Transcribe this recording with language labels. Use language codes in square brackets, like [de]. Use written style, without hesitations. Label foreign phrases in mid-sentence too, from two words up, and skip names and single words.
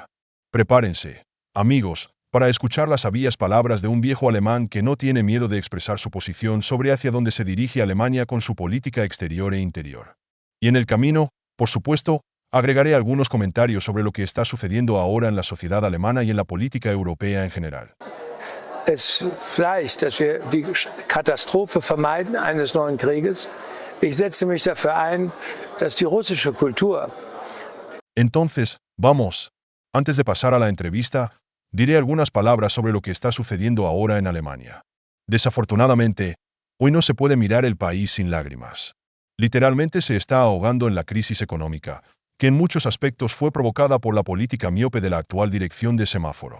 [es] Prepárense, amigos, para escuchar las sabias palabras de un viejo alemán que no tiene miedo de expresar su posición sobre hacia dónde se dirige Alemania con su política exterior e interior. Y en el camino, por supuesto, agregaré algunos comentarios sobre lo que está sucediendo ahora en la sociedad alemana y en la política europea en general. [de] Es vielleicht, dass wir die Katastrophe vermeiden eines neuen Krieges. Ich setze mich dafür ein, dass die russische Kultur... [es] Entonces, vamos. Antes de pasar a la entrevista, diré algunas palabras sobre lo que está sucediendo ahora en Alemania. Desafortunadamente, hoy no se puede mirar el país sin lágrimas. Literalmente se está ahogando en la crisis económica, que en muchos aspectos fue provocada por la política miope de la actual dirección de semáforo.